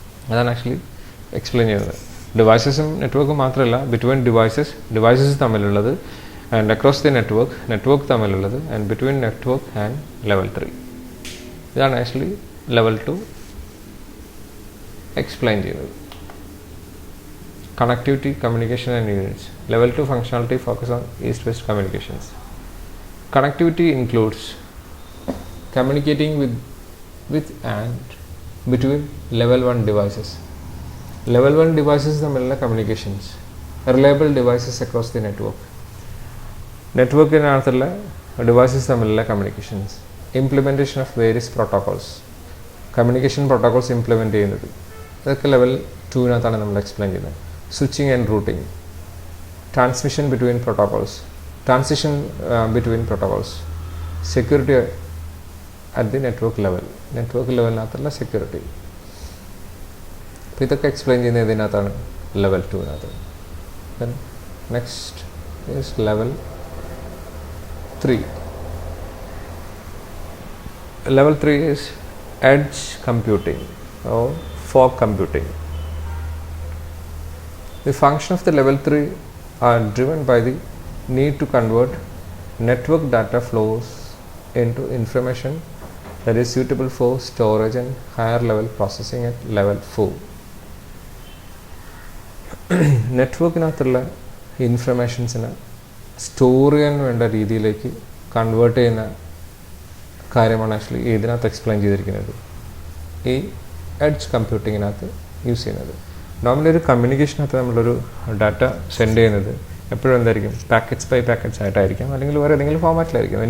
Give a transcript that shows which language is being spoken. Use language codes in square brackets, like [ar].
[ml] അതാണ് actually explain ചെയ്യുന്നത്. ഡിവൈസസും നെറ്റ്വർക്കും മാത്രമല്ല, between devices തമ്മിലുള്ളത്, and across the network തമ്മിലുള്ളത്, [en] And between network and level 3. [ml] ഇതാണ് ആക്ച്വലി ലെവൽ 2 എക്സ്പ്ലെയിൻ ചെയ്യുന്നത്. [en] Connectivity, communication and units. Level 2 functionality focus on east-west communications. Connectivity includes communicating with and between level 1 devices. Level 1 devices തമ്മിലുള്ള communications. Reliable devices across the network. [ml] നെറ്റ്വർക്കിനകത്തുള്ള devices തമ്മിലുള്ള communications. [en] Implementation of various protocols. [ml] Communication protocols implement ചെയ്യുന്നത്. ഇതൊക്കെ level 2-നകത്താണ് നമ്മൾ explain ചെയ്യുന്നത്. [en] switching and routing, transmission between protocols, transition between protocols, security at the network level, [ml] ലെവലിനകത്തുള്ള security. അപ്പോൾ ഇതൊക്കെ explain ചെയ്യുന്നത് ഇതിനകത്താണ് level 2-നകത്ത്. [en] Then next is level 3. Level 3 is edge computing or fog computing. The function of the level 3 are driven by the need to convert network data flows into information that is suitable for storage and higher level processing at level 4. [ml] നെറ്റ്വർക്കിനകത്തുള്ള ഇൻഫർമേഷൻസിനെ store ചെയ്യാൻ വേണ്ട രീതിയിലേക്ക് convert ചെയ്യുന്ന കാര്യമാണ് actually ഇതിനകത്ത് explain ചെയ്തിരിക്കുന്നത്, ഈ edge കമ്പ്യൂട്ടിങ്ങിനകത്ത് use ചെയ്യുന്നത്. Normally ഒരു കമ്മ്യൂണിക്കേഷനകത്ത് നമ്മളൊരു ഡാറ്റ സെൻഡ് ചെയ്യുന്നത് എപ്പോഴും എന്തായിരിക്കും, പാക്കറ്റ്സ് ബൈ പാക്കറ്റ്സ് ആയിട്ടായിരിക്കും, അല്ലെങ്കിൽ വേറെ ഏതെങ്കിലും ഫോമാറ്റിലായിരിക്കും.